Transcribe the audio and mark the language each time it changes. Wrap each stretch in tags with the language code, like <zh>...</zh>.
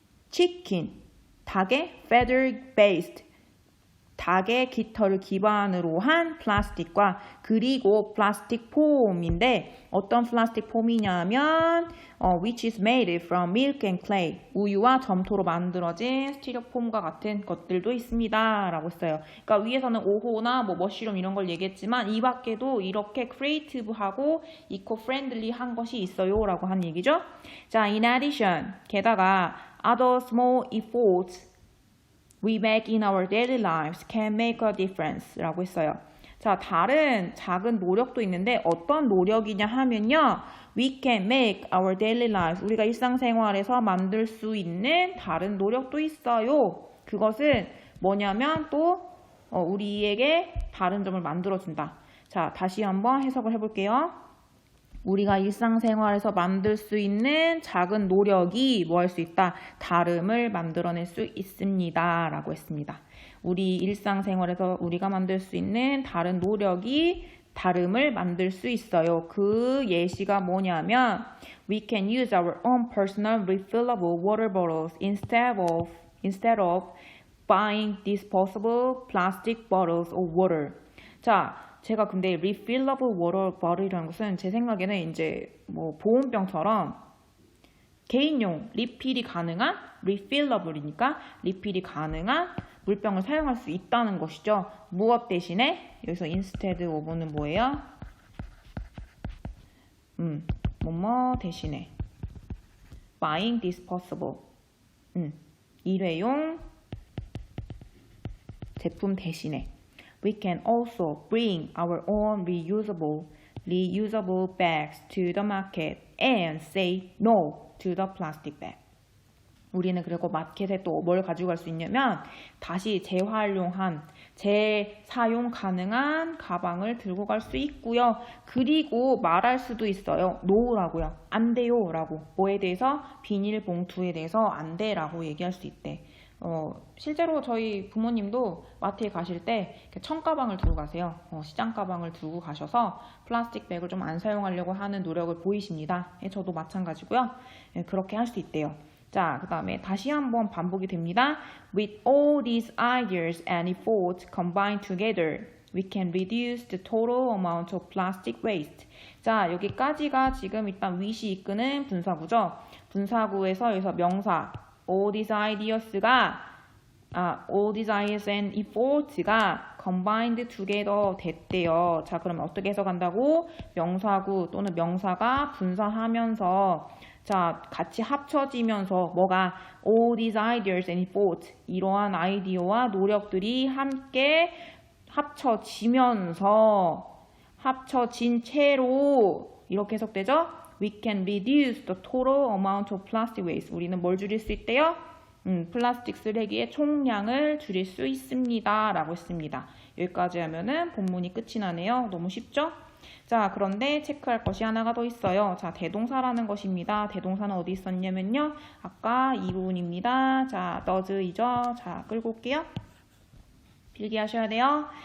<ko>치킨, 닭의 feather based 닭의 깃털을 기반으로 한 플라스틱과 그리고 플라스틱 폼인데 어떤 플라스틱 폼이냐면</ko> <en>which is made from milk and clay.</en> <ko>우유와 점토로 만들어진 스티로폼과 같은 것들도 있습니다. 라고 했어요. 그러니까 위에서는 오호나 뭐 머쉬룸 이런 걸 얘기했지만 이 밖에도 이렇게 크리에이티브하고 이코프렌들리한 것이 있어요. 라고 한 얘기죠.</ko> <en>자, in addition, 게다가 other small efforts we make in our daily lives can make a difference</en> <ko>라고 했어요. 자, 다른 작은 노력도 있는데 어떤 노력이냐 하면요.</ko> <en>We can make our daily lives.</en> <ko>우리가 일상생활에서 만들 수 있는 다른 노력도 있어요. 그것은 뭐냐면 또 우리에게 다른 점을 만들어준다. 자, 다시 한번 해석을 해볼게요. 우리가 일상생활에서 만들 수 있는 작은 노력이 뭐 할 수 있다? 다름을 만들어낼 수 있습니다. 라고 했습니다. 우리 일상생활에서 우리가 만들 수 있는 다른 노력이 다름을 만들 수 있어요. 그 예시가 뭐냐면</ko> <en>We can use our own personal refillable water bottles instead of buying disposable plastic bottles of water.</en> <ko>자, 제가 근데 refillable water bottle이라는 것은 제 생각에는 이제 뭐 보온병처럼 개인용 리필이 가능한 refillable이니까 리필이 가능한 물병을 사용할 수 있다는 것이죠. 무엇 대신에 여기서 instead of는 뭐예요? 뭐뭐 대신에</ko> <en>buying disposable</en> <ko>일회용 제품 대신에</ko> <en>We can also bring our own reusable bags to the market and say no to the plastic bag.</en> <ko>우리는 그리고 마켓에 또 뭘 가지고 갈 수 있냐면 다시 재활용한, 재사용 가능한 가방을 들고 갈 수 있고요. 그리고 말할 수도 있어요. no라고요. 안 돼요 라고. 뭐에 대해서? 비닐봉투에 대해서 안 돼 라고 얘기할 수 있대. 실제로 저희 부모님도 마트에 가실 때 청가방을 들고 가세요. 시장 가방을 들고 가셔서 플라스틱 백을 좀 안 사용하려고 하는 노력을 보이십니다. 저도 마찬가지고요. 그렇게 할 수 있대요. 자, 그 다음에 다시 한번 반복이 됩니다.</ko> <en>With all these ideas and efforts combined together, we can reduce the total amount of plastic waste.</en> <ko>자, 여기까지가 지금 일단 with이 이끄는 분사구죠. 분사구에서 여기서 명사 all these ideas가 all these ideas and efforts가 combined together 됐대요. 자, 그러면 어떻게 해석한다고? 명사구 또는 명사가 분사하면서 자, 같이 합쳐지면서 뭐가</ko> <en>all these ideas and efforts</en> <ko>이러한 아이디어와 노력들이 함께 합쳐진 채로 이렇게 해석되죠?</ko> <en>We can reduce the total amount of plastic waste.</en> <ko>우리는 뭘 줄일 수 있대요? 플라스틱 쓰레기의 총량을 줄일 수 있습니다. 라고 했습니다. 여기까지 하면은 본문이 끝이 나네요. 너무 쉽죠? 자, 그런데 체크할 것이 하나가 더 있어요. 자, 대동사라는 것입니다. 대동사는 어디 있었냐면요. 아까 이 부분입니다. 자, does이죠. 자, 끌고 올게요. 필기하셔야 돼요.</ko>